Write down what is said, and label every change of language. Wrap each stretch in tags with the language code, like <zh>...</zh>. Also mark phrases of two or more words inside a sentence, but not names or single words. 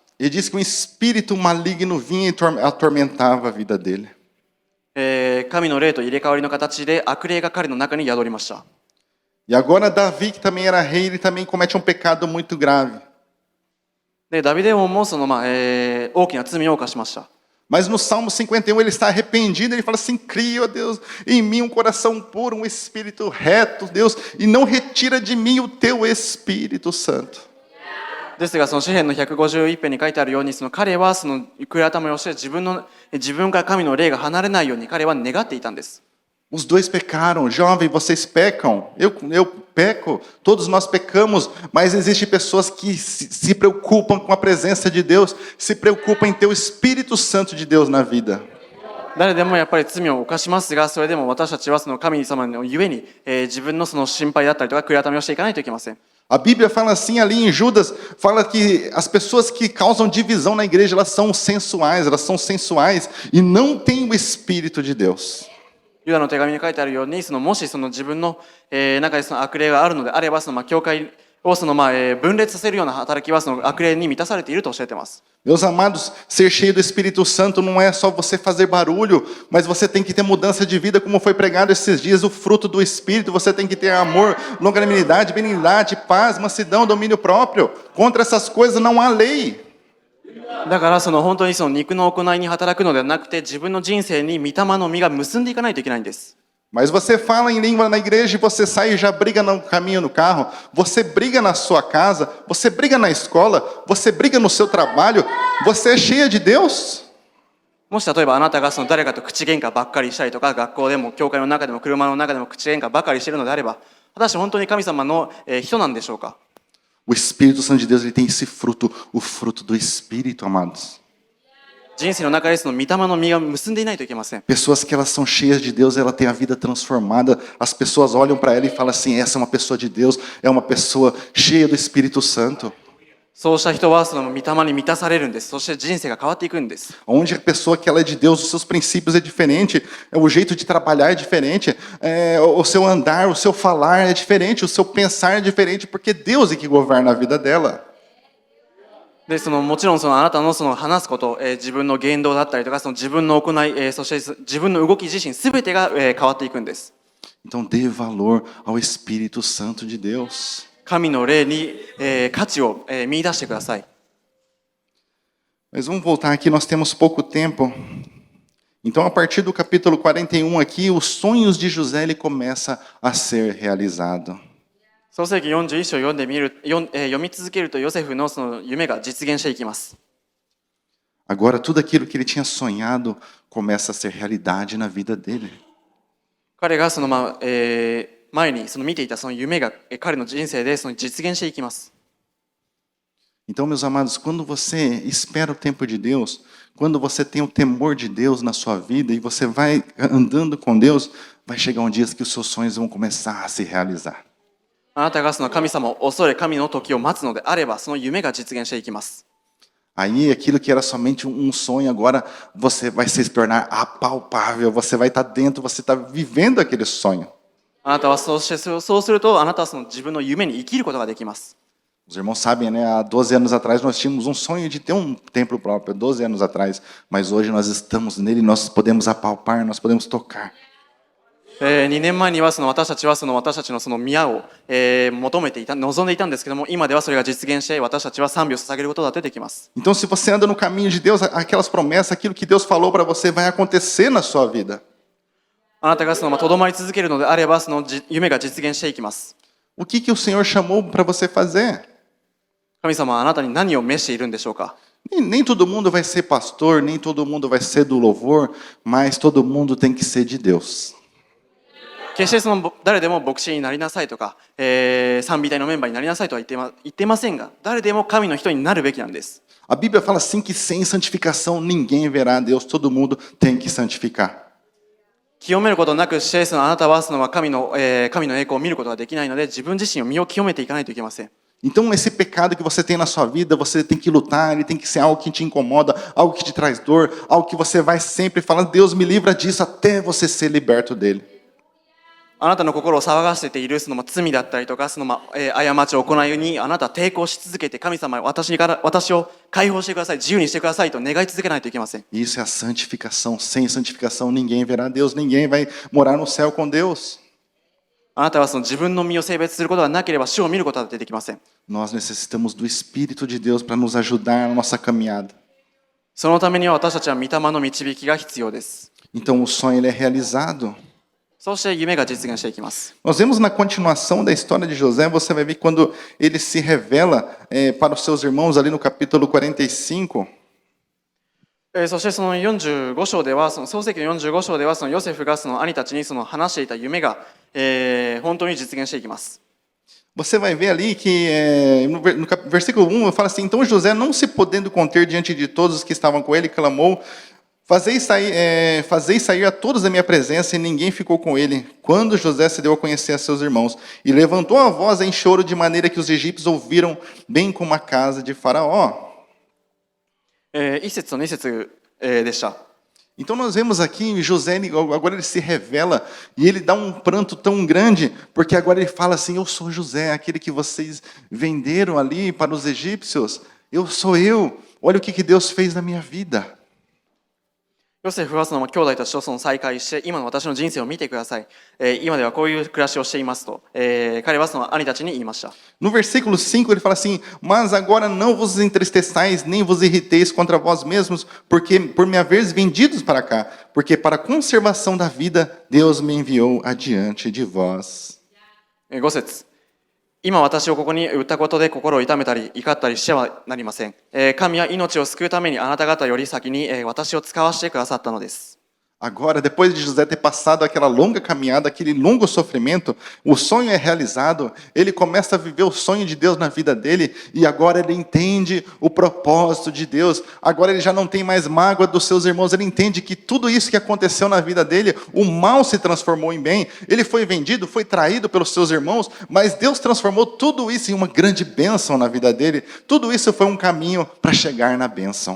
<pt>Ele diz que um espírito maligno vinha e atormentava a vida dele.</pt> <ja>神の霊と入れ替わりの形で悪霊が彼の中に宿りました。</ja> <pt>E agora Davi, que também era rei, ele também comete um pecado muito grave.</pt> <ja>でダビデ王もその大きな罪を犯しました。</ja> <pt>Mas no Salmo 51 ele está arrependido, ele fala assim: cria, ó Deus, em mim um coração puro, um espírito reto, Deus, e não retira de mim o teu Espírito Santo.</pt> <ja>ですがその詩篇の151編に書いてあるように、その彼はその悔い改めをして自分から神の霊が離れないように彼は願っていたんです。</ja> <pt>Os dois pecaram. Jovem, vocês pecam. Eu peco. Todos nós pecamos. Mas existem pessoas que se preocupam com a presença de Deus, se preocupam em ter o Espírito Santo de Deus na vida.</pt> <ja>誰でもやっぱり罪を犯しますが、それでも私たちはその神様のゆえに、自分のその心配だったりとか悔い改めをしていかないといけません。</ja> <pt>A Bíblia fala assim ali em Judas, fala que as pessoas que causam divisão na igreja, elas são sensuais e não têm o Espírito de Deus.</pt> <ja>ユダの手紙に書いてあるように、もしその自分の中でその悪霊があるのであれば、その教会を分裂させるような働きはその悪霊に満たされていると教えています。</ja> <pt>Meus amados, ser cheio do Espírito Santo não é só você fazer barulho, mas você tem que ter mudança de vida, como foi pregado esses dias, o fruto do Espírito. Você tem que ter amor, longanimidade, benignidade, paz, mansidão, domínio próprio. Contra essas coisas não há lei.</pt> <ja>だからその本当にその肉の行いに働くのではなくて、自分の人生に御霊の実が結んでいかないといけないんです。</ja> <pt>Mas você fala em língua na igreja e você sai e já briga no caminho no carro, você briga na sua casa, você briga na escola, você briga no seu trabalho, você é cheia de Deus?</pt> <ja>もし例えばあなたがその誰かと口喧嘩ばっかりしたりとか、学校でも教会の中でも車の中でも口喧嘩ばっかりしているのであれば、果たして本当に神様の人なんでしょうか。</ja> <pt>O Espírito Santo de Deus, ele tem esse fruto, o fruto do Espírito, amados.</pt> <ja>人生の中でその御霊の実が結んでいないといけません。</ja> <pt>Pessoas que elas são cheias de Deus, ela tem a vida transformada. As pessoas olham para ela e falam assim: essa é uma pessoa de Deus, é uma pessoa cheia do Espírito Santo.</pt> <ja>そうした人はその御霊に満たされるんです。そして人生が変わっていくんです。</ja> <pt>Onde a pessoa que ela é de Deus, os seus princípios é diferente, o jeito de trabalhar é diferente, o seu andar, o seu falar é diferente, o seu pensar é diferente, porque Deus é que governa a vida dela.</pt> <ja>でもちろんあなたの話すこと、自分の言動だったりとか、自分の行い、そして自分の動き自身すべてが、変わっていくんです。</ja> <pt>Então dê valor ao Espírito Santo de Deus.</pt> <ja>神の霊に、価値を、見出してください。</ja> <pt>Mas vamos voltar aqui, nós temos pouco tempo. Então, a partir do capítulo 41 aqui, os sonhos de José ele começa a ser realizado.</pt> <ja>創世記41章を読み続けると、ヨセフのその夢が実現していきます。</ja> <pt>Agora, tudo aquilo que ele tinha sonhado começa a ser realidade na vida dele.</pt> <ja>彼が前に見ていたその夢が彼の人生で実現していきます。</ja> <pt>Então, meus amados, quando você espera o tempo de Deus, quando você tem o temor de Deus na sua vida e você vai andando com Deus, vai chegar um dia que os seus sonhos vão começar a se realizar.</pt> <ja>あなたがその神様を恐れ神の時を待つのであれば、その夢が実現していきます。</ja> <pt>Aí aquilo que era somente um sonho, agora você vai se tornar apalpável, você vai estar dentro, você está vivendo aquele sonho.</pt> <ja>あなたはそうするとあなたはその自分の夢に生きることができます。</ja> <pt>Os irmãos sabem, né? Há 12 anos atrás nós tínhamos um sonho de ter um templo próprio, 12 anos atrás. Mas hoje nós estamos nele, nós podemos apalpar, nós podemos tocar.</pt> <ja>2 年前には私たちは私たちのその宮を、求めていた、望んでいたんですけども、今ではそれが実現して私たちは賛美を捧げることができます。</ja> <pt>Então, se você anda no caminho de Deus, aquelas promessas, aquilo que Deus falou para você vai acontecer na sua vida.</pt> <ja>あなたがとどまり続けるのであれば、その夢が実現していきます。</ja> <pt>O que o Senhor chamou para você fazer?</pt> <ja>神様はあなたに何を召しているんでしょうか。</ja> <pt>Nem todo mundo vai ser pastor, nem todo mundo vai ser do louvor, mas todo mundo tem que ser de Deus.</pt> <ja>決して誰でも牧師になりなさいとか、賛美隊のメンバーになりなさいとは言ってませんが、誰でも神の人になるべきなんです。</ja> <pt>A Bíblia fala assim que sem santificação ninguém verá a Deus, todo mundo tem que santificar.</pt> <ja>清めることなくして、あなたは神の栄光を見ることができないので、自分自身を身を清めていかないといけません。</ja> <pt>Então, esse pecado que você tem na sua vida, você tem que lutar, ele tem que ser algo que te incomoda, algo que te traz dor, algo que você vai sempre falando, Deus me livra disso, até você ser liberto dele.</pt> <ja>あなたの心を騒がせている罪だったりとか、過ちを行いにあなたは抵抗し続けて、神様は私を解放してください、自由にしてくださいと願い続けないといけません。</ja> <pt>Isso é a santificação. Sem santificação, ninguém verá Deus, ninguém vai morar no céu com Deus.</pt> <ja>あなたは自分の身を性別することがなければ主を見ることはできません。</ja> <pt>Nós necessitamos do Espírito de Deus para nos ajudar na nossa caminhada.</pt> <ja>そのためには私たちは御霊の導きが必要です。</ja> <pt>Então, o sonho ele é realizado.</pt> <ja>そして夢が実現していきます。</ja> <pt>Nós vemos na continuação da história de José, você vai ver quando ele se revela para os seus irmãos ali no capítulo 45.</pt> <ja>そして45章では、創世記の45章では、ヨセフが兄たちに話していた夢が、本当に実現していきます。</ja> <pt>Você vai ver ali que no versículo 1 fala assim: então José, não se podendo conter diante de todos os que estavam com ele, clamou: fazei sair a todos da minha presença, e ninguém ficou com ele. Quando José se deu a conhecer a seus irmãos, e levantou a voz em choro, de maneira que os egípcios ouviram, bem como a casa de Faraó.</pt> <ja>1 節と2節でした。</ja> <pt>Então nós vemos aqui José, agora ele se revela e ele dá um pranto tão grande, porque agora ele fala assim: eu sou José, aquele que vocês venderam ali para os egípcios, sou eu, olha o que Deus fez na minha vida.</pt> <ja>ヨセフは兄弟たちと再会して、今の私の人生を見てください。今ではこういう暮らしをしていますと、彼は兄たちに言いました。</ja> <pt>No versículo 5 ele fala assim: mas agora não vos entristeçais, nem vos irriteis contra vós mesmos, porque por me haveres vendidos para cá, porque para a conservação da vida Deus me enviou adiante de vós.</pt> <ja>5 節。今私をここに売ったことで心を痛めたり怒ったりしてはなりません。神は命を救うためにあなた方より先に私を使わせてくださったのです。</ja> <pt>Agora, depois de José ter passado aquela longa caminhada, aquele longo sofrimento, o sonho é realizado, ele começa a viver o sonho de Deus na vida dele, e agora ele entende o propósito de Deus, agora ele já não tem mais mágoa dos seus irmãos, ele entende que tudo isso que aconteceu na vida dele, o mal se transformou em bem, ele foi vendido, foi traído pelos seus irmãos, mas Deus transformou tudo isso em uma grande bênção na vida dele, tudo isso foi um caminho para chegar na bênção.</pt>